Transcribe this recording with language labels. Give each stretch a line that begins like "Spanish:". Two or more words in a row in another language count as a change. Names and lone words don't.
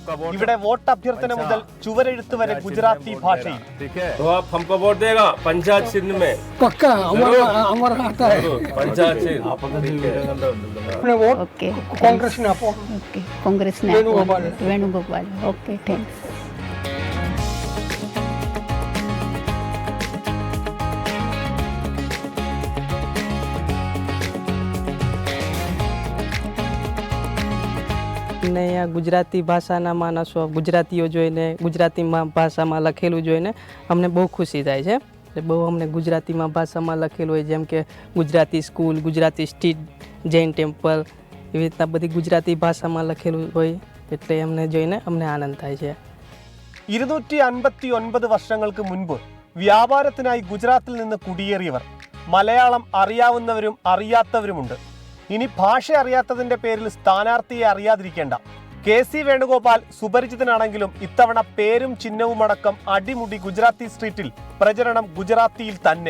Malayalam: ഇവിടെ വോട്ട് അഭ്യർത്ഥന മുതൽ ചുവരെഴുത്ത് വരെ ഗുജറാത്തി ഭാഷയിൽ. വേണുഗോപാൽ.
English: okay, thanks.
Gujarati: ને અહીંયા ગુજરાતી ભાષાના માણસો ગુજરાતીઓ જોઈને ગુજરાતીમાં ભાષામાં લખેલું જોઈને અમને બહુ ખુશી થાય છે. બહુ અમને ગુજરાતીમાં ભાષામાં લખેલું હોય, જેમ કે ગુજરાતી સ્કૂલ, ગુજરાતી સ્ટ્રીટ, જૈન ટેમ્પલ, એવી રીતના બધી ગુજરાતી ભાષામાં લખેલું હોય એટલે અમને જોઈને અમને આનંદ થાય છે.
Malayalam: 259 വർഷങ്ങൾക്ക് മുൻപ് വ്യാപാരത്തിനായി ഗുജറാത്തിൽ നിന്ന് കുടിയേറിയവർ. മലയാളം അറിയാവുന്നവരും അറിയാത്തവരുമുണ്ട്. ഇനി ഭാഷ അറിയാത്തതിന്റെ പേരിൽ സ്ഥാനാർത്ഥിയെ അറിയാതിരിക്കേണ്ട. കെ സി വേണുഗോപാൽ സുപരിചിതനാണെങ്കിലും ഇത്തവണ പേരും ചിഹ്നവും അടക്കം അടിമുടി ഗുജറാത്തി സ്ട്രീറ്റിൽ പ്രചരണം ഗുജറാത്തിയിൽ തന്നെ.